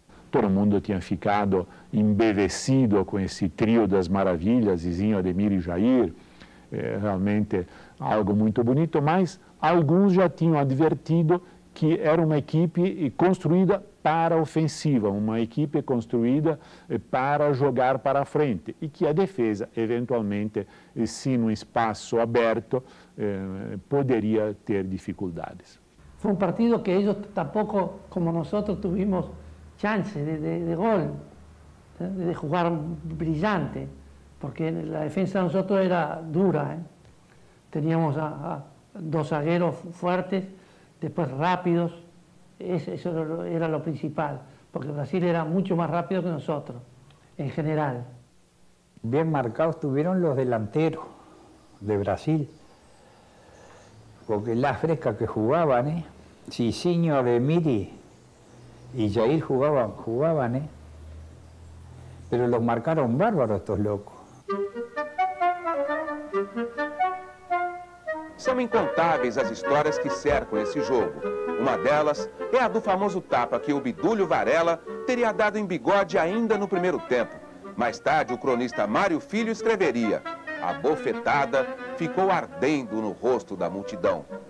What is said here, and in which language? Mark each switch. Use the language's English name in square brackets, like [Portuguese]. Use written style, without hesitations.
[Portuguese] Todo mundo tinha ficado embevecido com esse trio das maravilhas, Zizinho, Ademir e Jair, realmente algo muito bonito, mas alguns já tinham advertido que era uma equipe construída para a ofensiva, uma equipe construída para jogar para frente e que a defesa, eventualmente, se num espaço aberto, poderia ter dificuldades. [Spanish] Fue un partido que ellos tampoco, como nosotros, tuvimos chance de gol, de jugar brillante, porque la defensa de nosotros era dura. Teníamos a dos zagueros fuertes, después rápidos, eso era lo principal, porque Brasil era mucho más rápido que nosotros, en general. Bien marcados estuvieron los delanteros de Brasil, porque la fresca que jugaban, Cicinho, Ademir y Jair jugaban, pero los marcaron bárbaros estos locos. [Portuguese] São incontáveis as histórias que cercam esse jogo. Uma delas é a do famoso tapa que o Obdúlio Varela teria dado em Bigode ainda no primeiro tempo. Mais tarde, o cronista Mário Filho escreveria: a bofetada ficou ardendo no rosto da multidão.